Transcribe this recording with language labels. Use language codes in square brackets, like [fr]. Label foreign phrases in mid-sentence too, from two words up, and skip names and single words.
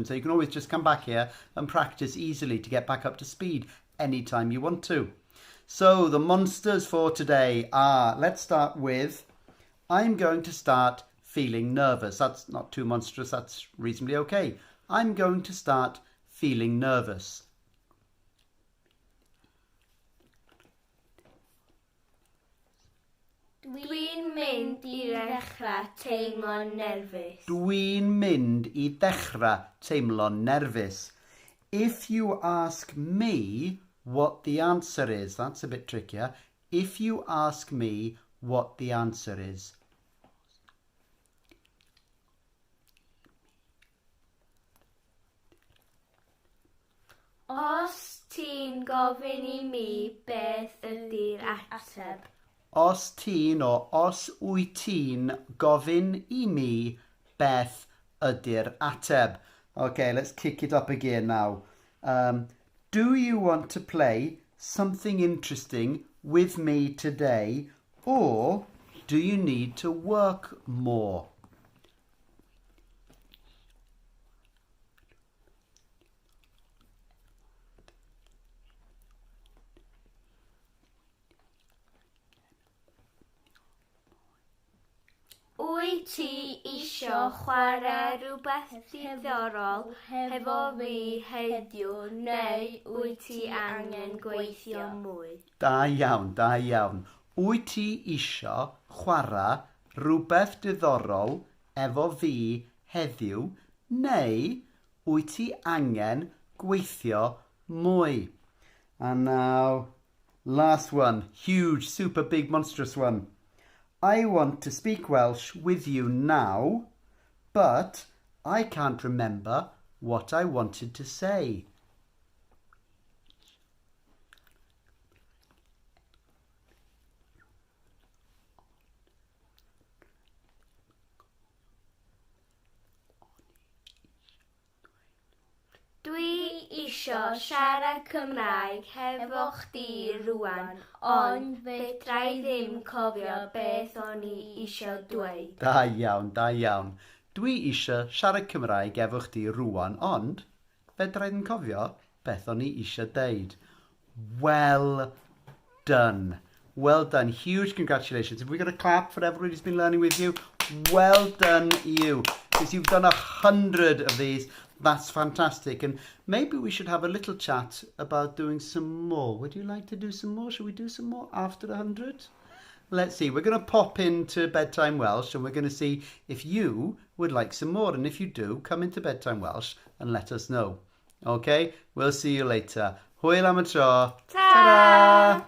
[en] So you can always just come back here and practice easily to get back up to speed anytime you want to. So the monsters for today are, let's start with, I'm going to start feeling nervous. That's not too monstrous, that's reasonably okay. I'm going to start feeling nervous. [cy] Dwi'n mynd i ddechrau teimlo'n nerfus. Dwi'n mynd i ddechrau teimlo'n nerfus. [en] If you ask me what the answer is, that's a bit trickier. If you ask me what the answer is. [cy] Os ti'n gofyn i mi beth ydi'r ateb. Os ti'n or os wyt ti'n gofyn i mi beth ydi'r ateb. [en] Okay, let's kick it up again now. Do you want to play something interesting with me today, or do you need to work more? [cy] Wyt ti isio chwarae rhywbeth diddorol hefo fi heddiw, neu wyt ti angen gweithio mwy? Da iawn, da iawn. Wyt ti isio chwarae rhywbeth diddorol efo fi heddiw, neu wyt ti angen gweithio mwy? [en] And now, last one, huge, super big, monstrous one. I want to speak Welsh with you now, but I can't remember what I wanted to say. [cy] Dwi isio siarad Cymraeg hefo chdi rŵan, ond fedra I ddim cofio beth o'n I isio dweud. Da iawn, da iawn. Dwi isio siarad Cymraeg efo chdi rŵan, ond fedra I ddim cofio beth o'n I isio deud. [en] Well done. Well done. Huge congratulations. Have we got a clap for everybody who's been learning with you? Well done you. Because you've done 100 of these. That's fantastic. And maybe we should have a little chat about doing some more. Would you like to do some more? Should we do some more after 100? Let's see. We're going to pop into Bedtime Welsh and we're going to see if you would like some more. And if you do, come into Bedtime Welsh and let us know. Okay? We'll see you later. [cy] Hwyl am y tro. [en] Ta-ra!